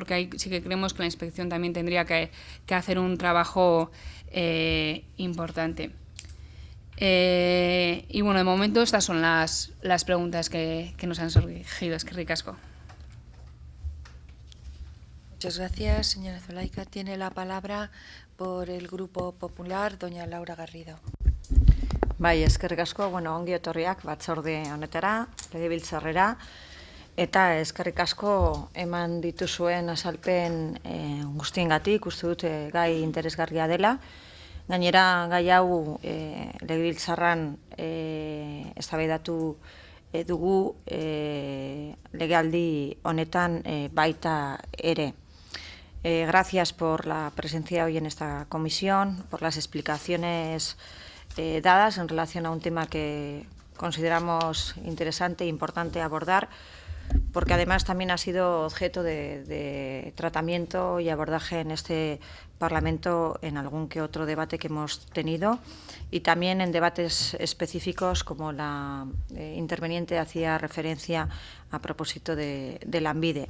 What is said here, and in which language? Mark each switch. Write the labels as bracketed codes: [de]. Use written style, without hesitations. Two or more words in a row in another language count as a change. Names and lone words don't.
[es] Porque ahí sí que creemos que la inspección también tendría que hacer un trabajo importante. Y bueno, de momento estas son las preguntas que nos han surgido. Es que ricasco. Muchas gracias, señora Zulaika. Tiene la palabra por el Grupo Popular, doña Laura Garrido. [eu] Bai, eskerrik asko, bueno, ongi etorriak batzorde honetara, legebiltzarrera, eta eskerrik asko eman dituzuen azalpen guztiengatik, uste dut gai interesgarria dela. Gainera, gai hau legebiltzarran eztabaidatu dugu legealdi honetan baita ere. [es] Gracias por la presencia hoy en esta comisión, por las explicaciones dadas en relación a un tema que consideramos interesante e importante abordar, porque además también ha sido objeto de tratamiento y abordaje en este Parlamento en algún que otro debate que hemos tenido, y también en debates específicos como la interveniente hacía referencia a propósito de Lanbide.